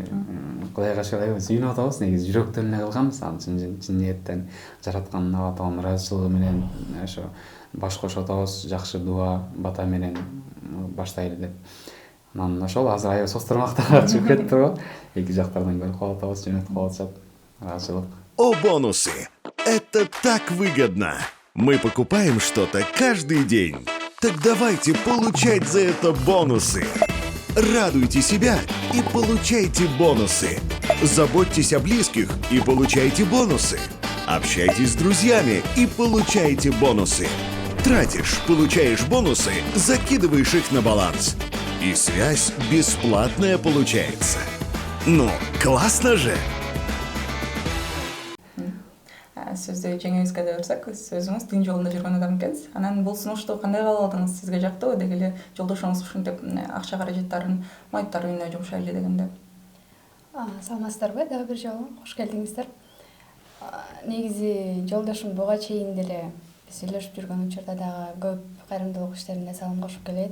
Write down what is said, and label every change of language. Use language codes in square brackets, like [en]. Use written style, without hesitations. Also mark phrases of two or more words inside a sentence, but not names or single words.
[ky] Кудайга шүгүр аябай сүйүнүп атабыз, негизи жүрөктөн эле кылганбыз, аны чын ниеттен жараткан Алла Тааланын ыраазычылыгы менен ошо баш кошуп атабыз, жакшы дуа, бата менен баштайлы деп. Анан ошол азыр аябай состурмактарга чыгып кетиптир го. Эки жактардан көрүп калып атабыз, жөнөтүп калып атышат. [ru] О, бонусы! Это так выгодно! Мы покупаем что-то каждый день. Так давайте получать за это бонусы. Радуйте себя и получайте бонусы. Заботьтесь о близких и получайте бонусы. Общайтесь с друзьями и получайте бонусы. Тратишь, получаешь бонусы, закидываешь их на баланс. И связь бесплатная получается. Ну, классно же! [ky] Сөздү жеңебизге да берсек, өзүңүз дин жолунда жүргөн адам экенсиз. Анан бул сунушту кандай кабыл алдыңыз? Сизге жактыбы? Деги эле жолдошуңуз ушинтип акча каражаттарын майыптар үйүнө жумшайлы дегенде. Саламатсыздарбы? Дагы бир жолу кош келдиңиздер. Негизи жолдошум буга чейин деле биз сүйлөшүп жүргөн учурда дагы көп кайрымдуулук иштерине салым кошуп келет.